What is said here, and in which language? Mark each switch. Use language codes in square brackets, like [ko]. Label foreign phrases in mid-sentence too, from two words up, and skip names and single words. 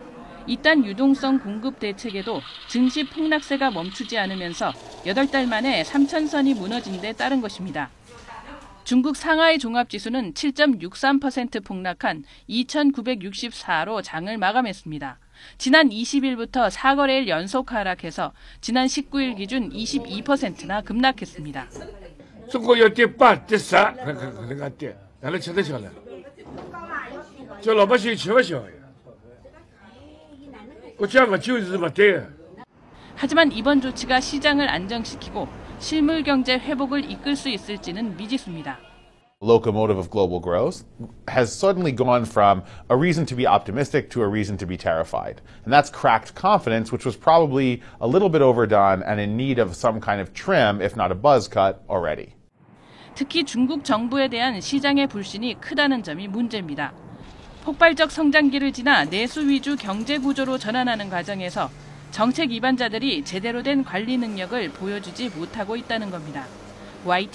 [ko] 이딴 유동성 공급 대책에도 증시 폭락세가 멈추지 않으면서 8달 만에 3,000선이 무너진 데 따른 것입니다. 중국 상하이 종합지수는 7.63% 폭락한 2,964로 장을 마감했습니다. 지난 20일부터 4거래일 연속 하락해서 지난 19일 기준 22%나 급락했습니다. [wuu] 中国要跌8、跌10，可能跌，哪能吃得消了？叫老百姓吃不消呀。 [ko] 하지만 이번 조치가 시장을 안정시키고 실물 경제 회복을 이끌 수 있을지는 미지수입니다. [en] Locomotive of global growth has suddenly gone from a reason to be optimistic to a reason to be terrified. And that's cracked confidence, which was probably a little bit overdone and in need of some kind of trim, if not a buzz cut, already. [ko] 특히 중국 정부에 대한 시장의 불신이 크다는 점이 문제입니다. 폭발적 성장기를 지나 내수 위주 경제 구조로 전환하는 과정에서 정책 입안자들이 제대로 된 관리 능력을 보여주지 못하고 있다는 겁니다.